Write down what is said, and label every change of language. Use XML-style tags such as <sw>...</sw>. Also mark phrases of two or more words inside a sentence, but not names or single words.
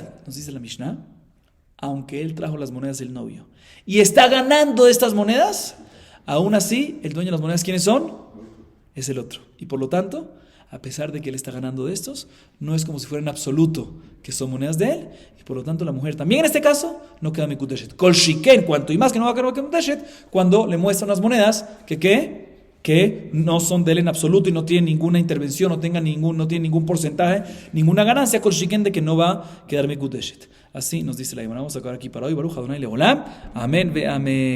<es>Nos dice la Mishnah, aunque él trajo las monedas del novio y está ganando de estas monedas, aún así, el dueño de las monedas, ¿quiénes son? Es el otro. Y por lo tanto, a pesar de que él está ganando de estos, no es como si fuera en absoluto que son monedas de él, y por lo tanto la mujer también en este caso no queda mekudeshet.</es> <he>כל שכן,</he> <es>cuanto y más que no va a quedar mekudeshet, cuando le muestran las monedas que no son de él en absoluto y no tienen ninguna intervención, no tienen ningún porcentaje, ninguna ganancia,</es> <he>כל שכן,</he> <es>de que no va a quedar mekudeshet. Así nos dice la Gemara. Vamos a acabar aquí para hoy.</es> <he>ברוך אדני לעולם. אמן ואמן.</he>